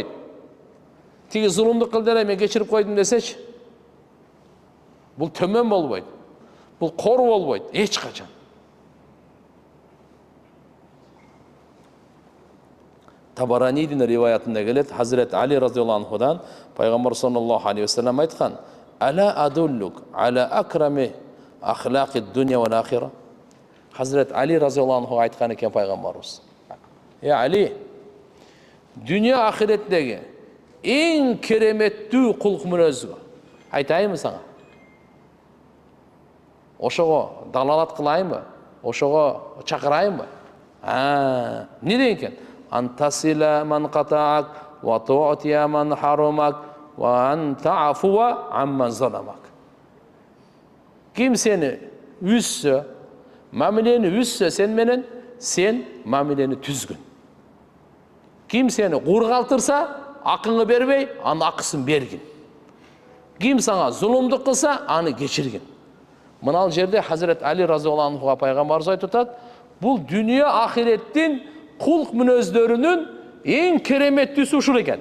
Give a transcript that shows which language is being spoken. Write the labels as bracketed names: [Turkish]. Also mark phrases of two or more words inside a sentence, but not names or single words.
[Kyrgyz] Тиги зулумдук кылды эле мен кечирип койдум десечи. Бул төмөн болбойт. Бул кору болбойт эч качан. Табаранидин риваятында келет, Хазрет Али [Arabic] رضي الله عنه пайгамбар صلى الله عليه وسلم айткан: "ألا أدلك على أكرم أخلاق الدنيا والآخرة." [Kyrgyz] Хазрет Али [Arabic] رضي الله عنه [Kyrgyz] айткан экен пайгамбарыбыз. Али, дүние ахиреттеги эң кереметтүү кулк мүнөзгө айтайынбы сага? Ошого далалат кылайынбы? Ошого чакырайынбы? Не деген экен? [Arabic] أن تصل من قطعك وتعطي من حرمك وتعفو عمن ظلمك. [Kyrgyz] Ким сени үзсө, мамилени үзсө сен менен, сен мамилени түзгүн. Ким сени кургалтырса, акыңы бербей, анын акысын бергин. Ким сага зулумдук кылса, аны кечиргин. Мынал жерде Хазрет Али [Arabic] رضي الله عنه [Kyrgyz] пайгамбарыбыз айтып атат, бул дүние ахиреттин кулк мүнөздөрүнүн эң кереметтүүсү ушул экен.